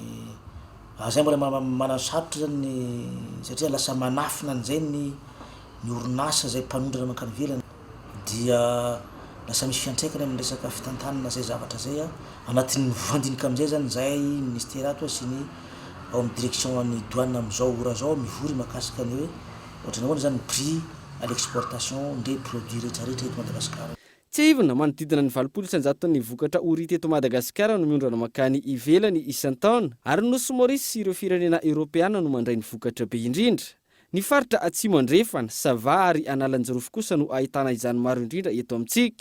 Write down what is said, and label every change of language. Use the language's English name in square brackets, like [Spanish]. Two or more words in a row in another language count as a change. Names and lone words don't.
[Malagasy] zay mbola manasarotra zany satria lasa manafina an'izay ny orinasa izay mpanondrana mankany ivelany dia lasa misy fiantraikany amin'ny resaka fitantanana zay zavatra zay anatin'ny vandinika amin'izay zany zay ministère ato sy ny ao amin'ny direction ny douane amin'izao ora zao mivory makasika ny hoe ohatra nahoana zany [French] prix à l'exportation des produits [Malagasy] rehetrarehetra eto Madagasikara. Tsy ivona manodidina ny 700 ny vokatra orita eto Madagasikara no miondrana makany ivelany isan-taona ary nosy Maurice sy ireo firenena Europeana no mandray ny vokatra be indrindra. Ny faritra atsimo andrefana, Sava ary Analanjirofo kosa no ahitana izany maro indrindra eto amintsika.